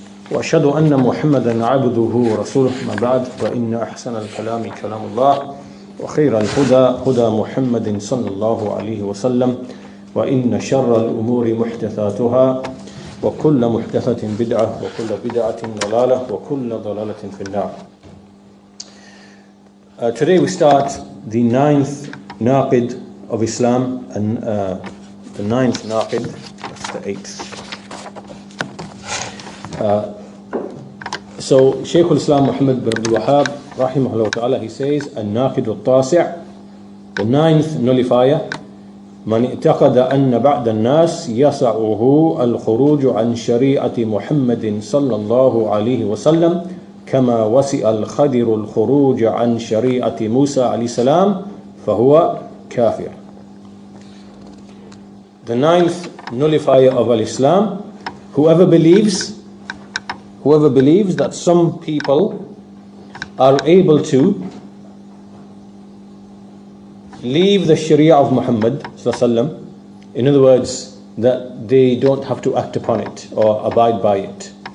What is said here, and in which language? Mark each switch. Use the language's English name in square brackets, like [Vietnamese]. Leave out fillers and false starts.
[Arabic] وأشهد أن محمدا عبده ورسوله ما بعد فإن أحسن الكلام كلام الله وخير الهدى هدى محمد صلى الله عليه وسلم وإن شر الأمور محدثاتها وكل محدثة بدعة وكل بدعة ضلالة وكل ضلالة في النار. [English] Today we start the ninth Naqd of Islam and the ninth Naqd, that's the eighth. So Shaykh Muhammad bin Abd rahimahullah ta'ala, he says al-Naqd al-Tasi', the ninth nullifier: [Arabic] من اعتقد أن بعض الناس يسعه الخروج عن شريعة محمد صلى الله عليه وسلم كما وسع الخضر الخروج عن شريعة موسى عليه السلام فهو كافر. [English] The ninth nullifier of Islam: whoever believes that some people are able to leave the Sharia of Muhammad sallallahu, in other words, that they don't have to act upon it or abide by it.